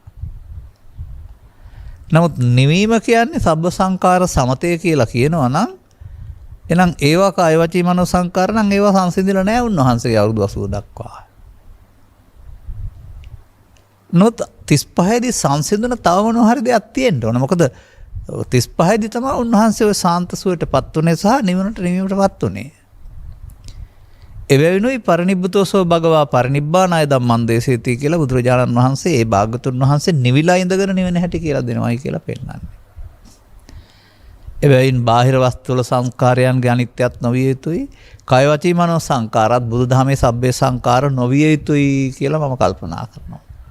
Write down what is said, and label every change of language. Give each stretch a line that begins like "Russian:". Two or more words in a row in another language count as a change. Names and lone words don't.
Sinhala: නමුත් නිවීම කියන්නේ සබ්බ සංකාර සමතය කියලා කියනවා නම් එහෙනම් ඒවා
Pali: කාය වචී මනෝ සංකාර
Sinhala: නම් ඒවා සංසිඳිලා නැහැ උන්වහන්සේගේ අවුරුදු 80 දක්වා. නොත් 35 දී සංසිඳන තව මොනවා හරි දෙයක් තියෙන්න ඕන. මොකද 35 දී තමයි උන්වහන්සේ ඔය සාන්ත සුවයටපත් උනේ සහ නිවීමටපත් උනේ. එවැවිනුයි
Pali: පරිනිබ්බුතෝසෝ භගවා පරිනිබ්බානාය ධම්මං දේශේති
Sinhala: කියලා බුදුරජාණන් වහන්සේ ඒ භාග්‍යතුන් වහන්සේ නිවිලා ඉඳගෙන නිවෙන හැටි කියලා දෙනවායි කියලා පෙන්නන්නේ. එබැවින් බාහිර වස්තුවල සංස්කාරයන්ගේ අනිත්‍යත් නොවිය යුතුයි.
Pali: කය වචී මනෝ සංකාරات
Sinhala: බුදුදහමේ
Pali: සබ්බේ සංකාර
Sinhala: නොවිය යුතුයි කියලා මම කල්පනා කරනවා.